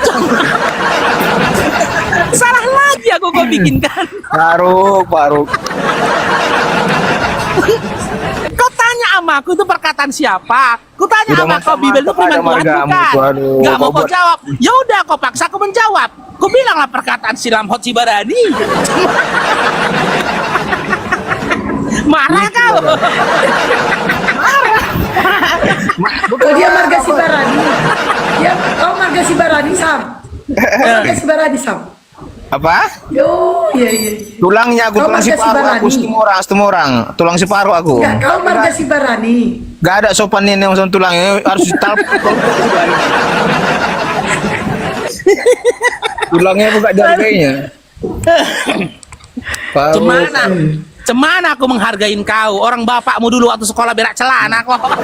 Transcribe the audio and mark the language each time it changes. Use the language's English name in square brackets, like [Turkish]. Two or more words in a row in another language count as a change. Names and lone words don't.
[Indonesian] Salah lagi aku kau bikinkan. Faru. Kau tanya sama aku itu perkataan siapa? Ku tanya Udah sama kau masa-masa Bibel itu firman pada Tuhan margamu bukan? tuh, aduh. Gak mau Kau kau buat- jawab. Ya udah kau paksa aku menjawab. Ku bilanglah perkataan si Lamhot si Barani. Marah kau. Oh, dia marga si Barani. Dia kau marga si Barani Sam. Kau marga si Barani Sam. Apa? Yo, iya. Tulangnya aku, Kau tulang si marga si paru aku, Barani. semua orang. Tulang si paru aku. Enggak, kau marga si Barani. Gak ada sopan ini yang sama tulangnya harus ditalpuk. Tulangnya buka jarinya. Cemana aku menghargain kau? Orang bapakmu dulu waktu sekolah berak celana kok.